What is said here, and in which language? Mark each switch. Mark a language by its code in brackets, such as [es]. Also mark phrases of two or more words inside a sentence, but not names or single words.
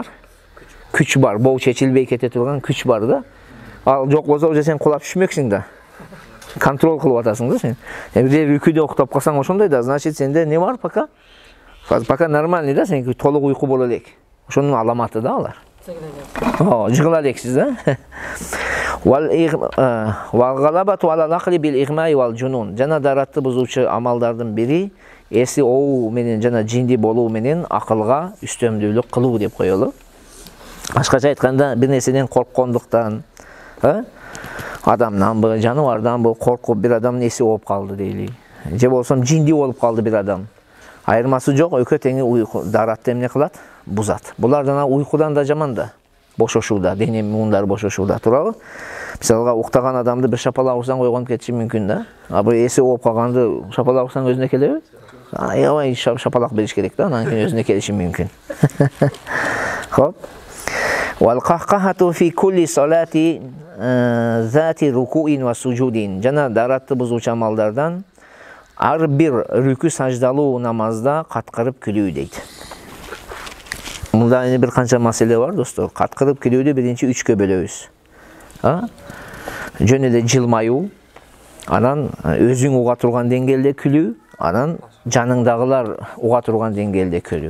[ky] Күч бар, боо чечилбей кете турган күч бар да. Ал жок болсо уже сен кулап түшмөксүң да. Контрол кылып атасың да сен. Эгер рүкүдө уктап калсаң ошондой да, значит, сенде не бар пока? [ru] Пока нормальный [ky] да, сеники толук уйку боло элек. Ошонун аламаты да алар. Жыгыла элексиз да. [ar] والغلبة على العقل بالإغماء والجنون. [ky] Жана даратты бузуучу амалдардын бири эси оу менен жана жинди болуу менен акылга үстөмдүүлүк кылуу деп коелу. Башкача айтканда бир нерседен корккондуктан, адамданбы, жаныбарданбы коркуп бир адамдын эси ооп калды дейли. Же болсом жинди болуп калды бир адам. Айырмасы жок, экөө теңи уйку. Даратты эмне кылат? Бузат. Булардан уйкудан да жаман да. Бошошууда, дене муундар бошошууда, туурабы? Мисалга уктаган адамды бир шапалак урсаң койгонуп кетиши мүмкүн да. А бир эси ооп калганды шапалак урсаң өзүнө келеби? Аябай шапалак бериш керек да, анан кийин өзүнө келиши мүмкүн. Хоп. [ar] والقهقهة في كل صلاة ذات ركوع وسجود. [ky] Жана даратты бузуучу амалдардан ар бир рүкү саждалуу намазда каткырып күлүү дейт. Мында эне бир канча маселе бар, достор. Каткырып күлүүдү биринчи 3кө бөлөбүз. Жөн эле жылмаюу, анан өзүң уга турган деңгээлде күлүү, анан жаныңдагылар уга турган деңгээлде күлүү.